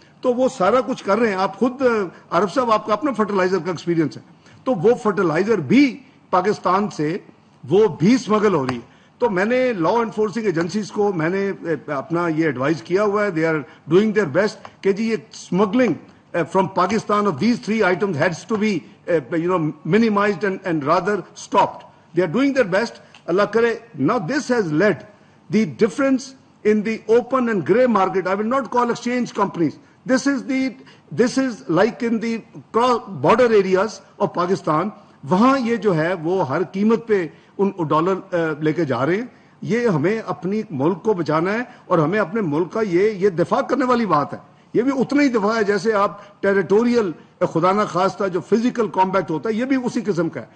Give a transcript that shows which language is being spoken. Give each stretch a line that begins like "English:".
Urdu: تو وہ سارا کچھ کر رہے ہیں. آپ خود عرب صاحب, آپ کا اپنا فرٹیلائزر کا ایکسپیرینس ہے, تو وہ فرٹیلائزر بھی پاکستان سے وہ بھی اسمگل ہو رہی ہے. تو میں نے لا انفورسنگ ایجنسیز کو میں نے اپنا یہ ایڈوائز کیا ہوا ہے,
English: they are doing their best
Urdu: کہ جی یہ smuggling
English: From Pakistan of these 3 items heads to be minimized and rather stopped. They are doing their best.
Urdu: Allah kare.
English: Now this has led the difference in the open and grey market. I will not call exchange companies. This is like in the border areas of Pakistan.
Urdu: وہاں یہ جو ہے وہ ہر قیمت پہ in dollar لے کے جا رہے ہیں. یہ ہمیں اپنی ملک کو بچانا ہے, اور ہمیں اپنے ملک کا یہ دفاع کرنے والی بات ہے. یہ بھی اتنا ہی دفاع ہے جیسے آپ ٹیریٹوریل خدا نہ خواستہ جو فزیکل کامبیٹ ہوتا ہے, یہ بھی اسی قسم کا ہے.